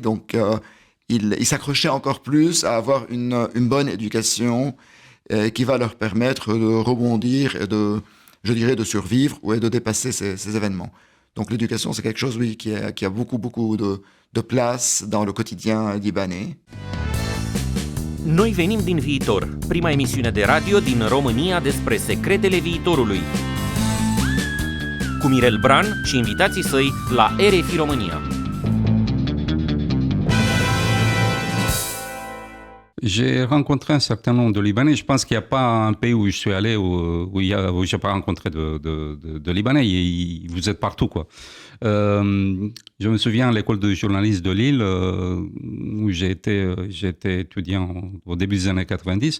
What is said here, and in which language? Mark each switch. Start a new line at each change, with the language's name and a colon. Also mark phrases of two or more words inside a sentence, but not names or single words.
French: Donc, ils s'accrochaient encore plus à avoir une bonne éducation qui va leur permettre de rebondir et de survivre et de dépasser ces événements. Donc, l'éducation, c'est quelque chose, oui, qui a beaucoup de place dans le quotidien libanais.
Romanian: Noi venim din viitor, prima emisiune de radio din România despre secretele viitorului. Cu Mirel Bran și invitații săi la RFI România.
French: J'ai rencontré un certain nombre de Libanais. Je pense qu'il n'y a pas un pays où je suis allé où je n'ai pas rencontré de Libanais. Vous êtes partout, quoi. Je me souviens à l'école de journalisme de Lille, où j'ai été étudiant au début des années 90.